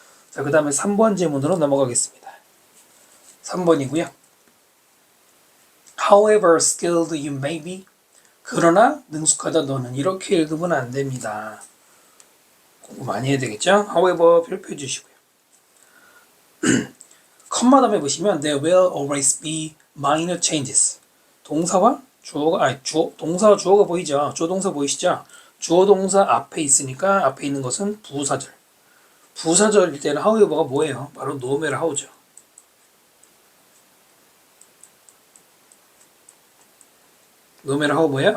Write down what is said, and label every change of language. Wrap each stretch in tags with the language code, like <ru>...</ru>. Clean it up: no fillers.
<ko>자, 그 다음에 3번 질문으로 넘어가겠습니다. 3번이고요.</ko> <en>However skilled you may be</en> <ko>그러나 능숙하다 너는 이렇게 읽으면 안 됩니다. 공부 많이 해야 되겠죠? However 표해 주시고요. 컴마 다음에 보시면</ko> <en>there will always be minor changes.</en> <ko>동사와 주어가 동사와 주어가 보이죠? 주어 동사 보이시죠? 주어 동사 앞에 있으니까 앞에 있는 것은 부사절. 부사절일 때는 however가 뭐예요? 바로 no matter how죠. no matter how 뭐예요?</ko>